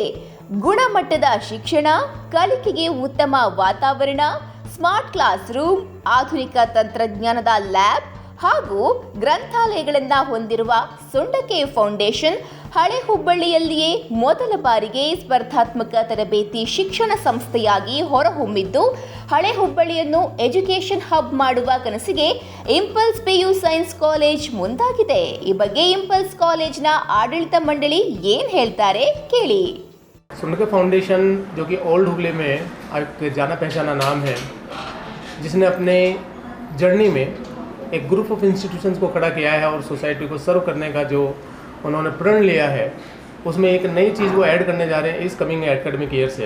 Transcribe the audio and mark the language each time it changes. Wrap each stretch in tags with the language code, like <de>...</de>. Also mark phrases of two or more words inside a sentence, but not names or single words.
<kn>ಗುಣಮಟ್ಟದ ಶಿಕ್ಷಣ, ಕಲಿಕೆಗೆ ಉತ್ತಮ ವಾತಾವರಣ,</kn> <en>smart class room,</en> <kn>ಆಧುನಿಕ ತಂತ್ರಜ್ಞಾನದ ಲ್ಯಾಬ್ ಹಾಗೂ ಗ್ರಂಥಾಲಯಗಳನ್ನು ಹೊಂದಿರುವ ಸುಂಡಕೆ ಫೌಂಡೇಶನ್ ಹಳೆ ಹುಬ್ಬಳ್ಳಿಯಲ್ಲಿಯೇ ಮೊದಲ ಬಾರಿಗೆ ಸ್ಪರ್ಧಾತ್ಮಕ ತರಬೇತಿ ಶಿಕ್ಷಣ ಸಂಸ್ಥೆಯಾಗಿ ಹೊರಹೊಮ್ಮಿದ್ದು ಹಳೆ ಹುಬ್ಬಳ್ಳಿಯನ್ನು</kn> <en>education hub</en> <kn>ಮಾಡುವ ಕನಸಿಗೆ ಇಂಪಲ್ಸ್ PU ಸೈನ್ಸ್ ಕಾಲೇಜ್ ಮುಂದಾಗಿದೆ. ಈ ಬಗ್ಗೆ ಇಂಪಲ್ಸ್ ಕಾಲೇಜ್ನ ಆಡಳಿತ ಮಂಡಳಿ ಏನ್ ಹೇಳ್ತಾರೆ ಕೇಳಿ.</kn> <hi>सुंडके फाउंडेशन जो कि ओल्ड हुबली में एक जाना पहचाना नाम है, जिसने अपने जर्नी में एक</hi> <en>group of institutions</en> <hi>को खड़ा किया है और सोसाइटी को सर्व करने का जो उन्होंने प्रण लिया है, उसमें एक नई चीज़ वो ऐड करने जा रहे हैं इस</hi> <en>coming academic year</en> <hi>से।</hi>